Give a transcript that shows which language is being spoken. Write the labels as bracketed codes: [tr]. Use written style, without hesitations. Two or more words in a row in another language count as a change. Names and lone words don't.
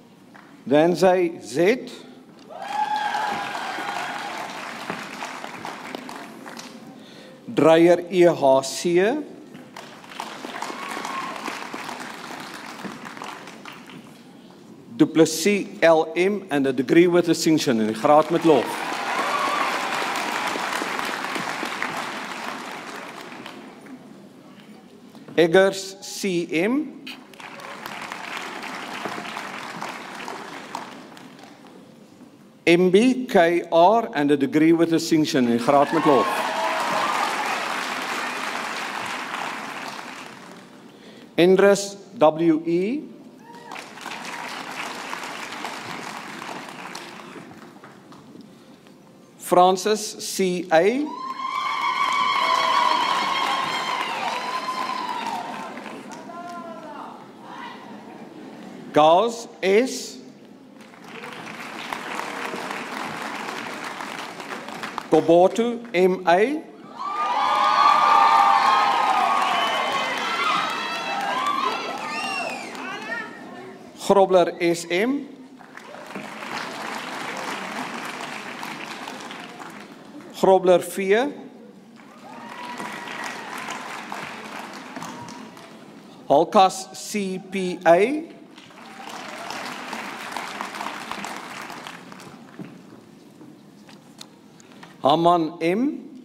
[af] Dan zij Z. [en] Dreyer EHC, Duplessis LM and a degree with distinction [af] in die graad met lof. Eggers CM, [en] MB KR and a degree with distinction [af] in die graad met lof. Endres WE, Francis CA, Gauss S, Kobotu MA, Grobler SM, Grobler V, Halkas CPA, Haman M,